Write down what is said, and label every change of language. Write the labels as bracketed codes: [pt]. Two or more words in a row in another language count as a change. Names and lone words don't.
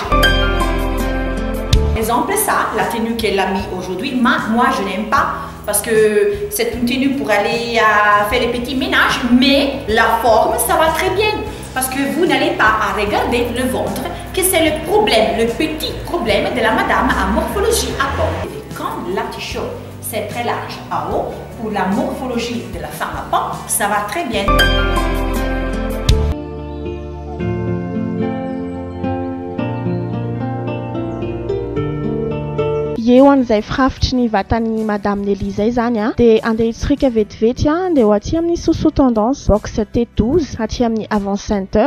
[fr] Exemple, ça, la tenue qu'elle a mis aujourd'hui, moi, je n'aime pas parce que c'est une tenue pour aller faire les petits ménages, mais la forme, ça va très bien. Parce que vous n'allez pas à regarder le ventre, que c'est le problème, le petit problème de la madame à morphologie à pomme. Et quand la t-shirt c'est très large à haut, pour la morphologie de la femme à pomme, ça va très bien. [mg] Eo an'izay firafitry ny vatan'ny Madame Nelly zay zany a, de andeha hitsirika vetivety a, de ho aty amin'ny Soso Tendance box T12 aty amin'ny Avant Center.